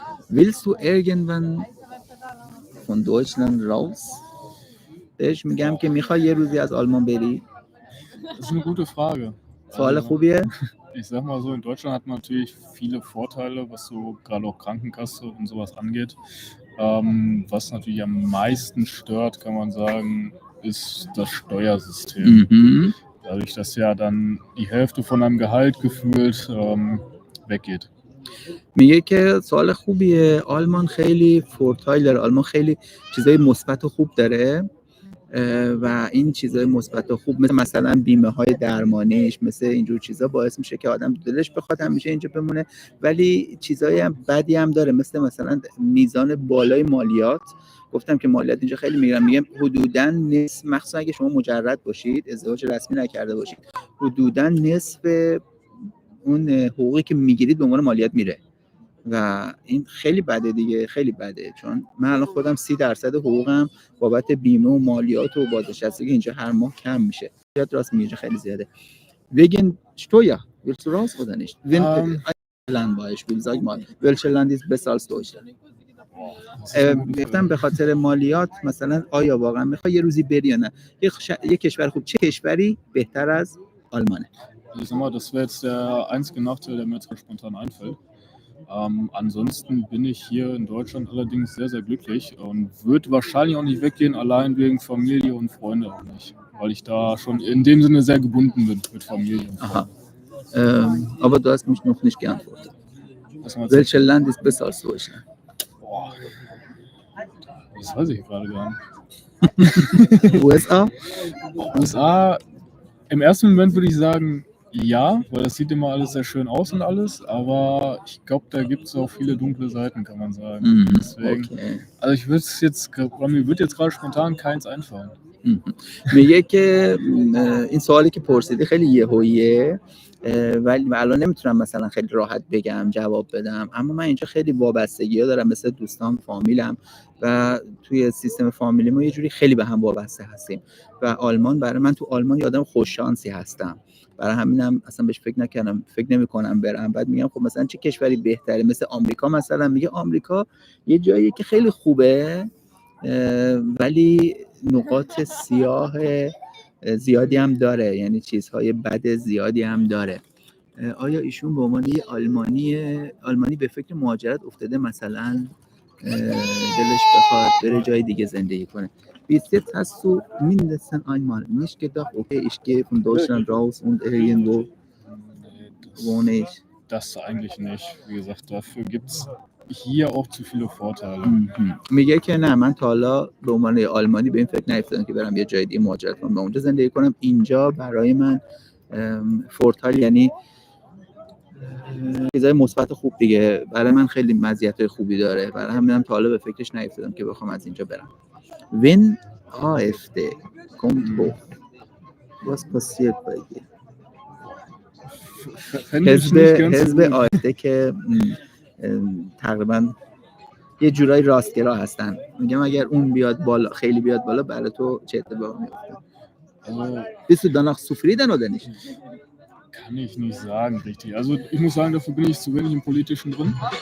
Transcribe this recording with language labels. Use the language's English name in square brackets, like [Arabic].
[German] Willst du irgendwann von Deutschland raus? [Persian] بهش میگم که میخوای یه روزی از آلمان بری؟ [German] Das ist eine gute Frage. [Persian] سوال خوبیه. [German] Ich sag mal so, in Deutschland hat man natürlich viele Vorteile, was so gerade auch Krankenkasse und sowas angeht. Was natürlich am meisten stört, kann man sagen, ist das Steuersystem. Mhm. Dadurch, dass ja dann die Hälfte von einem Gehalt gefühlt weggeht. [Persian] میگه که سوال خوبیه. آلمان خیلی فورتایل داره، آلمان خیلی چیزای مثبت و خوب داره و این چیزای مثبت و خوب مثلا بیمه های درمانیش، مثل اینجور چیزا باعث میشه که آدم دلش بخواد همیشه اینجا بمونه، ولی چیزای هم بدی هم داره، مثلا میزان بالای مالیات. گفتم که مالیات اینجا خیلی میگیرن، میگم حدوداً نصف، مخصوصا اگه شما مجرد باشید، ازدواج رسمی نکرده باشید، حدوداً نصف اون حقوقی که میگیرید به عنوان مالیات میره و این خیلی بده دیگه، خیلی بده. چون من الان خودم 30% حقوقم بابت بیمه و مالیات و بازنشستگی اینجا هر ماه کم میشه. یاد راست میگه خیلی زیاده. [German] wegen Steuer willst du raus oder nicht? Wenn Land Beispiel sag mal welches Land ist besser als Deutschland? [Persian] گفتم به خاطر مالیات مثلا آیا واقعا میخوای یه روزی بری یا نه؟ یه کشور خوب، چه کشوری بهتر از آلمانه؟ [German] Ich sag mal, das wäre jetzt der einzige Nachteil, der mir jetzt spontan einfällt. Ansonsten bin ich hier in Deutschland allerdings sehr, sehr glücklich und würde wahrscheinlich auch nicht weggehen, allein wegen Familie und Freunde auch nicht. Weil ich da schon in dem Sinne sehr gebunden bin mit Familie und Freunden. Aber du hast mich noch nicht geantwortet. Welches Land ist besser als Deutschland? Boah, das weiß ich gerade gar nicht. USA? USA, im ersten Moment würde ich sagen, ja, weil das sieht immer alles sehr schön aus und alles, aber ich glaube, da gibt es auch viele dunkle Seiten, kann man sagen. Deswegen, okay. Also ich würde jetzt, mir wird jetzt gerade spontan keins einfallen. [Persian] میگه که این سوالی که پرسیدی خیلی یهوییه، ولی الان نمیتونم مثلا خیلی راحت بگم جواب بدم، اما من اینجا خیلی وابستگی‌ها دارم مثل دوستان، فامیلم و توی سیستم فامیلی ما یه جوری خیلی به هم وابسته هستیم و آلمان برای من، تو آلمان یه آدم خوش شانسی هستم، برای همینم اصلا بهش فکر نمی‌کنم برم. بعد میگم خب مثلا چه کشوری بهتره؟ مثل آمریکا مثلا. میگه آمریکا یه جاییه که خیلی خوبه ولی نقاط سیاه زیادی هم داره، یعنی چیزهای بد زیادی هم داره. آیا ایشون به عنوان یه آلمانی به فکر مهاجرت افتاده، مثلا دلش بخواد بره جای دیگه زندگی کنه؟ [German] Bis jetzt hast du mindestens einmal nicht gedacht, okay, ich gehe von Deutschland raus und irgendwo wohne ich? Das eigentlich nicht. Wie gesagt, dafür gibt es hier auch zu viele Vorteile. [Persian] میگه که نه، من تا حالا به عنوان آلمانی به این فکر نیفتادم که برم یه جای دیگه مهاجرت کنم و اونجا زندگی کنم. اینجا برای من فورتال یعنی چیزای مثبت خوب دیگه، برای من خیلی مزیت‌های خوبی داره، برای همینم تا حالا به فکرش نیفتادم که بخوام از اینجا برم. [German] Wenn AfD kommt hoch, was passiert bei dir? [Persian] حزب AfD که تقریبا یه جورایی راستگرا هستن، میگم اگر اون بیاد بالا، خیلی بیاد بالا، برای تو چه اتفاقی میفته؟ [German] Bist du danach zufrieden oder nicht? kann ich nicht sagen, richtig. Also ich muss sagen, dafür bin ich zu wenig im Politischen drin.